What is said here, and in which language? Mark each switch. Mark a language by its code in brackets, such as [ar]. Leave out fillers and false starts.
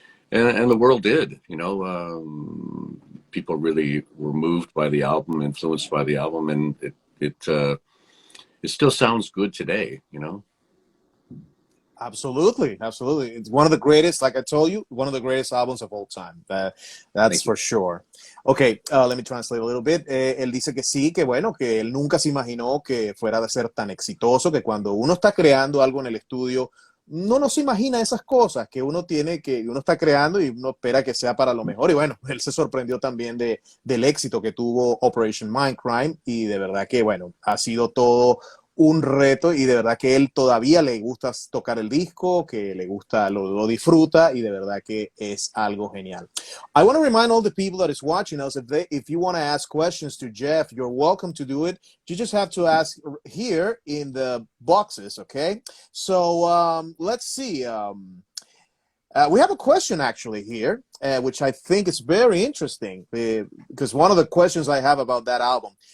[en] And the world did, you know, people really were moved by the album, influenced by the album, and it still sounds good today, you know. Absolutely, absolutely. It's one of the greatest, like I told you, one of the greatest albums of all time. That's for sure. Okay, let me translate a little bit. [es] Él dice que sí, que bueno, que él nunca se imaginó que fuera de ser tan exitoso, que cuando uno está creando algo en el estudio, no se imagina esas cosas que uno tiene, que uno está creando y uno espera que sea para lo mejor. Y bueno, él se sorprendió también del éxito que tuvo Operation Mindcrime y de verdad que, bueno, ha sido todo un reto y de verdad que él todavía le gusta tocar el disco, que le gusta, lo disfruta y de verdad que es algo genial. [en] I want to remind all the people that is watching us, if you want to ask questions to Geoff, you're welcome to do it. You just have to ask here in the boxes, okay? So let's see. We have a question actually here, which I think is very interesting because one of the questions I have about that album.